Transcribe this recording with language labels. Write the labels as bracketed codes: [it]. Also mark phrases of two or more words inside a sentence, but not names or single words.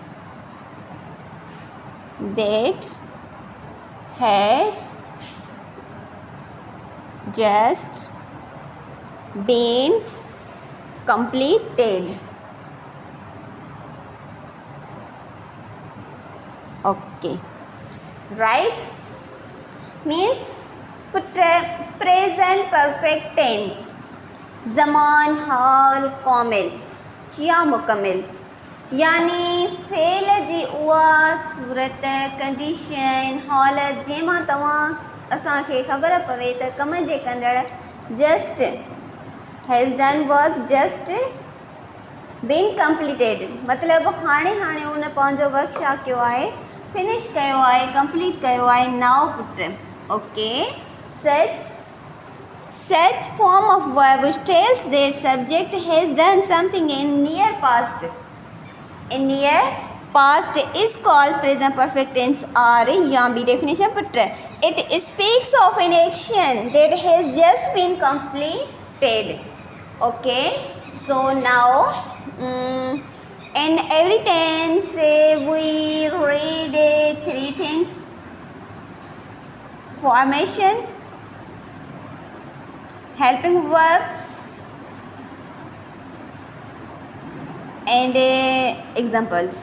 [en] That has just been completed. Okay, right? Means present perfect tense. [sd] ज़मान, हाल, कामिल या मुकम्मिल, यानी फ़ेल जी उहा सूरत, कंडीशन, हालत जंहिंमां तव्हां असांखे ख़बर पवे त कम जे कंदड़ [en] just has done work just been completed, [sd] मतिलबु हाणे उन पंहिंजो वर्क छा कयो आहे, फिनिश कयो आहे, कंप्लीट कयो आहे. [en] now put Okay, such form of verb which tells their subject has done something in near past. In near past is called present perfect tense or [hi] यहाँ भी [en] definition put है. It speaks of an action that has just been completed. Okay, so now in every tense we read three things: formation, helping verbs, and examples.